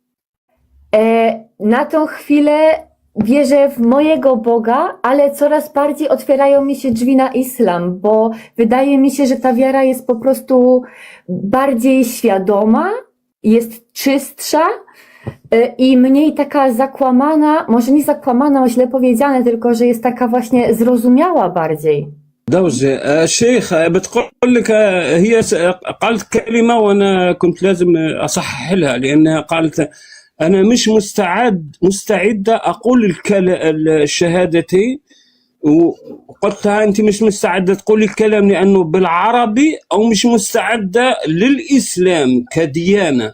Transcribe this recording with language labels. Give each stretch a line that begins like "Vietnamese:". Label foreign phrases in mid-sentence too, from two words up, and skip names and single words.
Polish: Na tą chwilę wierzę w mojego Boga, ale coraz bardziej otwierają mi się drzwi na islam, bo wydaje mi się, że ta wiara jest po prostu bardziej świadoma, jest czystsza i mniej taka zakłamana, może nie zakłamana, źle powiedziane, tylko że jest taka właśnie zrozumiała bardziej.
Arabic: دوجة الشيخ بتقول لك هي قالت كلمة وأنا كنت لازم أصحح لها، لأنها قالت أنا مش مستعدة أقول الشهادتين وقلت لها انت مش مستعده تقولي الكلام لانه بالعربي او مش مستعده للاسلام كديانه.